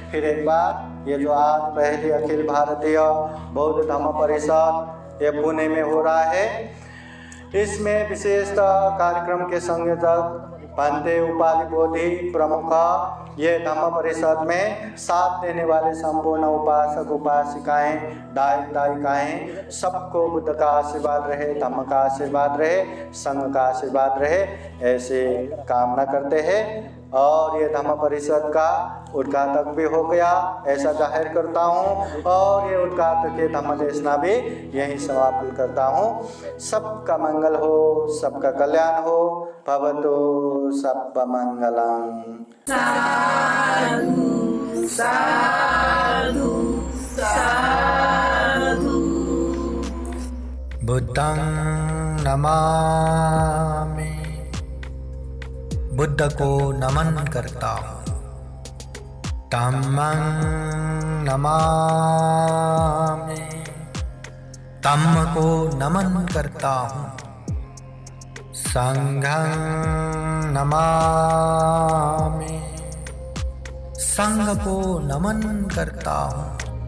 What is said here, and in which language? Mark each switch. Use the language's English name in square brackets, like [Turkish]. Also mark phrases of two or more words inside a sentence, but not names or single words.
[Hindi] फिर एक बार ये जो आज पहली अखिल भारतीय बौद्ध धम्म परिषद ये पुणे में हो रहा है, इसमें विशेषतः कार्यक्रम के संयोजक भंते उपालि बोधि प्रमुख ये धम्म परिषद में साथ देने वाले संपूर्ण उपासक उपासिकाएं, दायक दायिकाएं, सबको बुद्ध का आशीर्वाद रहे, धम्म का आशीर्वाद रहे, संघ का आशीर्वाद रहे, ऐसे कामना करते हैं। और ये धम्म परिषद का उद्घाटक भी हो गया ऐसा जाहिर करता हूँ और ये उद्घाटक के धम्म देशना भी यही समापन करता हूँ। सबका मंगल हो, सबका कल्याण हो, [Pali] भवतु सबका मंगलम। साधु साधु साधु। बुद्धं नमामि, [Hindi] बुद्ध को नमन करता हूँ। [Pali] धम्मं नमामि, [Hindi] धम्म को नमन करता हूँ। [Pali] संघं नमामि, [Hindi] संघ को नमन करता हूँ।